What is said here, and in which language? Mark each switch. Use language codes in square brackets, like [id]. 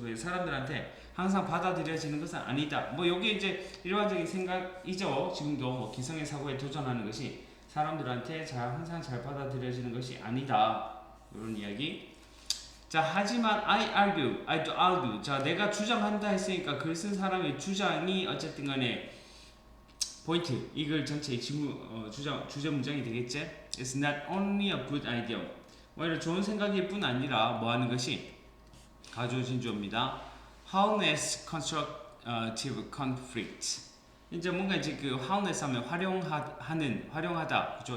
[ko] 그래서 사람들한테 항상 받아들여지는 것은 아니다. 뭐 여기 이제 일반적인 생각이죠. 지금도 뭐 기성의 사고에 도전하는 것이 사람들한테 항상 잘 받아들여지는 것이 아니다. 이런 이야기. 자, 하지만 [en] I do argue. [ko] 자, 내가 주장한다 했으니까 글 쓴 사람의 주장이 어쨌든 간에 포인트. 이글 전체의 주제 문장이 되겠지? [en] It's not only a good idea. [ko] 오히려 좋은 생각일 뿐 아니라 뭐 하는 것이 가져오신 주어입니다. [en] Harness constructive conflict. [ko] 이제 뭔가 이제 그 harness 하면 활용하다, 그죠?